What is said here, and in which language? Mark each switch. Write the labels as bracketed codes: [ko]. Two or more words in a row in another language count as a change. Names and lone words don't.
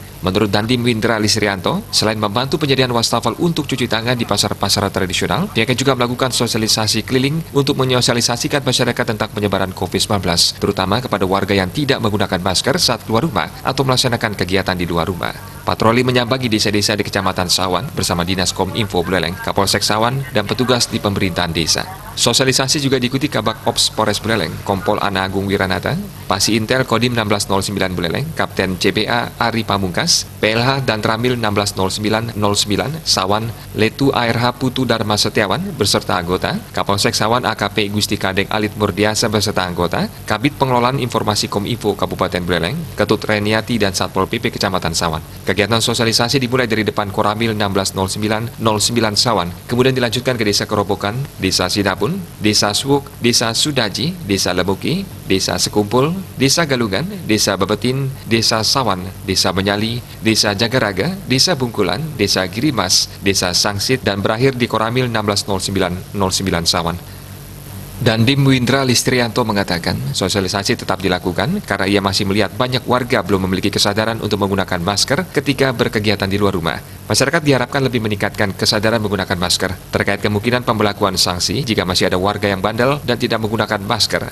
[id] Menurut Dandim Windra Listrianto, selain membantu penyediaan wastafel untuk cuci tangan di pasar-pasar tradisional, pihaknya juga melakukan sosialisasi keliling untuk menyosialisasikan masyarakat tentang penyebaran COVID-19, terutama kepada warga yang tidak menggunakan masker saat keluar rumah atau melaksanakan kegiatan di luar rumah. Patroli menyambangi desa-desa di Kecamatan Sawan bersama Dinas Kominfo Buleleng, Kapolsek Sawan, dan petugas di pemerintahan desa. Sosialisasi juga diikuti Kabak Ops Polres Buleleng, Kompol Ana Agung Wiranata, Pasi Intel Kodim 1609 Buleleng, Kapten CBA Ari Pamungkas, PLH dan Tramil 160909 Sawan, Letu ARH Putu Dharma Setiawan beserta anggota, Kapolsek Sawan AKP Gusti Kadek Alit Murdiasa beserta anggota, Kabit Pengelolaan Informasi Kominfo Kabupaten Buleleng, Ketut Reniati dan Satpol PP Kecamatan Sawan. Kegiatan sosialisasi dimulai dari depan Koramil 160909 Sawan, kemudian dilanjutkan ke Desa Kerobokan, Desa Sidapun, Desa Suwuk, Desa Sudaji, Desa Lemuki, Desa Sekumpul, Desa Galungan, Desa Babetin, Desa Sawan, Desa Menyali, Desa Jagaraga, Desa Bungkulan, Desa Girimas, Desa Sangsit, dan berakhir di Koramil 160909 Sawan. Dandim Windra Listrianto mengatakan sosialisasi tetap dilakukan karena ia masih melihat banyak warga belum memiliki kesadaran untuk menggunakan masker ketika berkegiatan di luar rumah. Masyarakat diharapkan lebih meningkatkan kesadaran menggunakan masker terkait kemungkinan pembelakuan sanksi jika masih ada warga yang bandel dan tidak menggunakan masker.